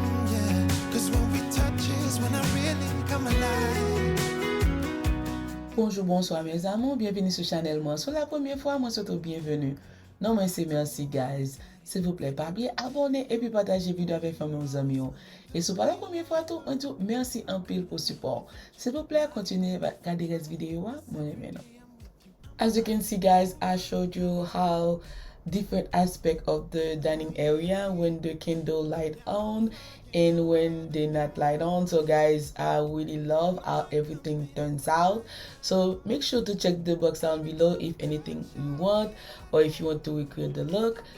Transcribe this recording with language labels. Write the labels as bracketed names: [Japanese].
[English] Yeah. 'Cause when we touch is when I really come alive. [French] Bonjour, bonsoir mes amours, bienvenue sur channel moi. Sur la première fois, moi surtout bienvenue. Non, moi c'est merci guys. S'il vous plaît, pas oublier abonner et puis partager vidéo avec vos amis. Et si pas la première fois tout, on dit merci en pile pour support. S'il vous plaît, continuez à regarder les vidéos, mon aimé. [English] As you can see guys, I showed you how different aspect of the dining area when the candle light on and when they not light on. So guys, I really love how everything turns out. So make sure to check the box down below if anything you want or if you want to recreate the look.